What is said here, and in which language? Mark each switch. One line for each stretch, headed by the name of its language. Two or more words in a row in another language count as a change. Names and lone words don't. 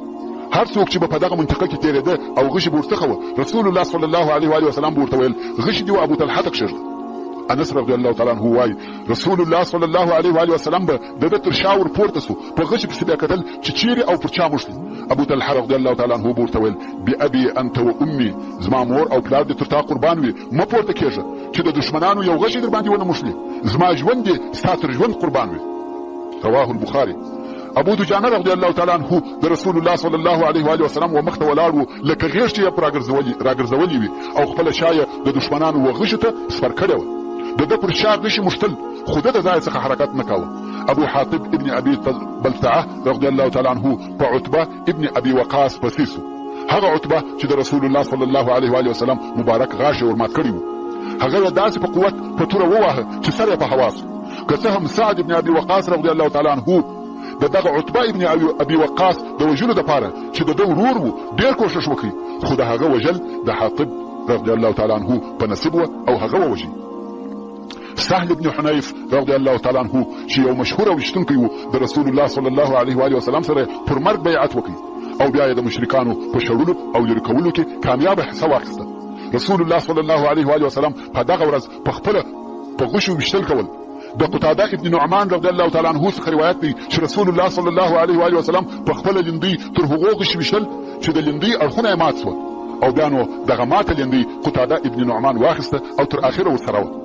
Pashto: هر څوک چې به په دغه منطقه کې تېرېده او غشي به ورڅخه وه، رسول الله
Arabic: صلی الله علیه و آله وسلم
Pashto: به ورته ویل غشي دې و ابو طلحه ته کښېږده. انس
Arabic: رضی الله تعالی عنہ
Pashto: وایي رسول الله
Arabic: صلی الله علیه و آله وسلم
Pashto: به د تر شاور پورته سو په غش په سبا کتل چې چیرې او پر چا مشل ابو طلحه
Arabic: رضی الله تعالی عنہ
Pashto: ورته ویل
Arabic: بأبي انت وامي
Pashto: زما مور او پلار دې تر تا قربان وي م پورته کېږه چې د دشمنانو یو غش در باندې ونه مشلي زما ژوند دې ستاسو ژوند قربان وي.
Arabic: رواه البخاري.
Pashto: ابو دجانه
Arabic: رضی الله تعالی عنہ
Pashto: د رسول الله
Arabic: صلی الله علیه و آله وسلم
Pashto: و مخته ولاړو لکه غیږ چې پر راګرځولې وي او خپل شایه د دشمنانو وغښته سفر کړو د پر شا غشي مشتل خود د ځای څخه حرکت نکاوه. ابو حاتب ابن ابي بلتعه
Arabic: رضی الله تعالی عنہ
Pashto: په عتبه ابن ابي وقاص پسیسو هغه عتبه چې د رسول الله
Arabic: صلی الله علیه و آله وسلم
Pashto: مبارک غاښ ورمات کړی هغه داسې په قوت په توره ووهه چې سره په حواس که څه هم سعد ابن ابي وقاص
Arabic: رضی الله تعالی عنہ
Pashto: دغه عتبه ابن ابي وقاص د وجلو د پاره چې د ورور وو ډیر کوشش وکړي خو د هغه وجل د حاطب
Arabic: رضی الله تعالی عنہ
Pashto: په نصیب او هغه وجي. سهل ابن حنيف
Arabic: رضی الله تعالی عنہ
Pashto: چې یو مشهور وشتونکی وو د رسول الله
Arabic: صلی الله علیه و آله وسلم
Pashto: سره پر مرګ بیعت وکړي او بیا د مشرکانو په شړلو او لری کولو کې کامیاب حصہ واخیسته. رسول الله
Arabic: صلی الله علیه و آله وسلم
Pashto: په دغه ورځ په خپل په غشو وشتل کول. د قتاده ابن نعمان
Arabic: رضی الله تعالی عنہ
Pashto: څخه روایت دی چې رسول الله
Arabic: صلی الله علیه و آله وسلم
Pashto: په خپل لندي تر هغو غش وشتل چې د لندي اړخونه مات شو او بیا نو دغه ماته لندي قتاده ابن نعمان واخیسته او تر اخره ورسره و.